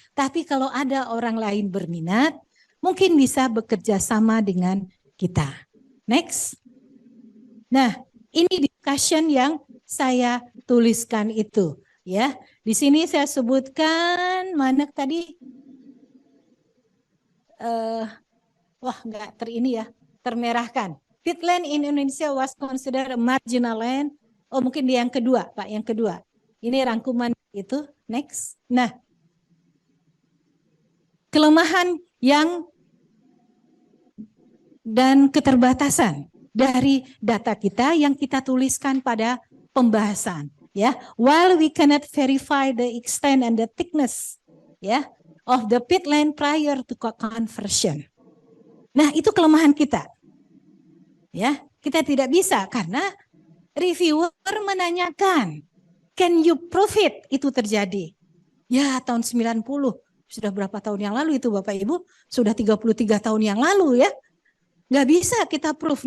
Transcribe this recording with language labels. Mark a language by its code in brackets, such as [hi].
[id] Tapi kalau ada orang lain berminat, mungkin bisa bekerja sama dengan kita. Next. Nah, ini discussion yang saya tuliskan itu, ya. Di sini saya sebutkan mana tadi? Wah, enggak termerahkan. [en] Peatland in Indonesia was considered a marginal land. [id] Oh, mungkin di yang kedua, Pak, yang kedua. Ini rangkuman itu. Next. Nah, kelemahan yang dan keterbatasan dari data kita yang kita tuliskan pada pembahasan, ya. [en] While we cannot verify the extent and the thickness, ya, of the peatland prior to conversion. [id] Nah, itu kelemahan kita. Ya, kita tidak bisa karena reviewer menanyakan, [en] can you prove it [id] itu terjadi? Ya, tahun 90, sudah berapa tahun yang lalu itu Bapak Ibu? Sudah 33 tahun yang lalu, ya. Nggak bisa kita proof.